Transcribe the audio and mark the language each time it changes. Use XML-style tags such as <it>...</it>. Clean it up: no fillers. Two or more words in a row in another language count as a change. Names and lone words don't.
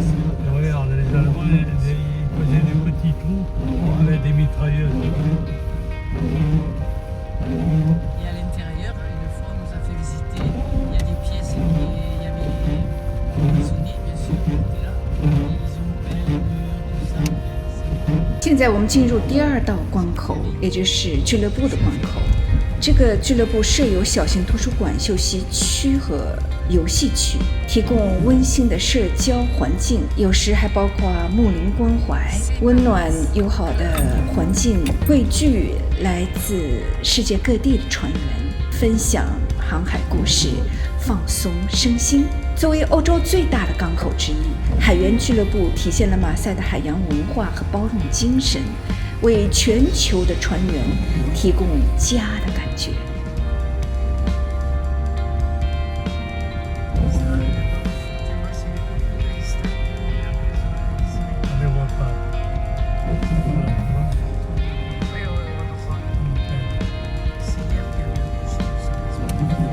<fr>regarde, les Allemands, ils faisaient des petits trous avec des mitrailleuses. Et à l'intérieur, une fois, on nous a fait visiter. Il y a des pièces il y avait des prisonniers, bien sûr, qui étaient là. Et ils ont peint les murs, tout ça.</fr> <zh>现在我们进入第二道关口，也就是俱乐部的关口。这个俱乐部设有小型图书馆、休息区和游戏区，提供温馨的社交环境，有时还包括睦邻关怀、温暖友好的环境，汇聚来自世界各地的船员，分享航海故事，放松身心。作为欧洲最大的港口之一，海员俱乐部体现了马赛的海洋文化和包容精神，为全球的船员提供家的感觉。</zh> <fr>On les voit pas. Voilà, tu vois. Oui, oui, on le voit. C'est hier qu'il y avait un projet de ça.</fr>